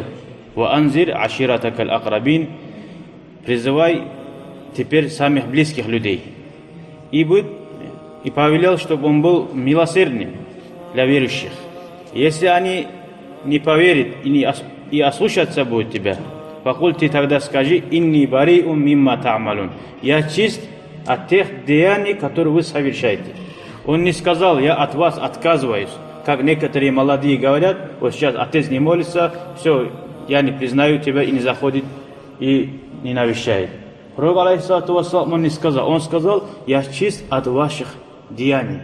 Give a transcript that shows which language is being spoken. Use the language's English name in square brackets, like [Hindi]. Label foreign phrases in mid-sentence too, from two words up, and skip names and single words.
[Arabic] «وأنذر عشيرتك الأقربين», [Russian] призывай теперь самых близких людей. И повелел, чтобы он был милосердным для верующих. Если они не поверят и ослушаться будут тебя, покуль ты тогда скажи: [Arabic] «إني بريء مما تعملون», [Russian] я чист от тех деяний, которые вы совершаете. Он не сказал: я от вас отказываюсь, как некоторые молодые говорят: вот сейчас отец не молится, все, я не признаю тебя, и не заходит, и не навещает. Пророк, [Arabic] عليه الصلاة والسلام, [Russian] он не сказал. Он сказал: я чист от ваших деяний.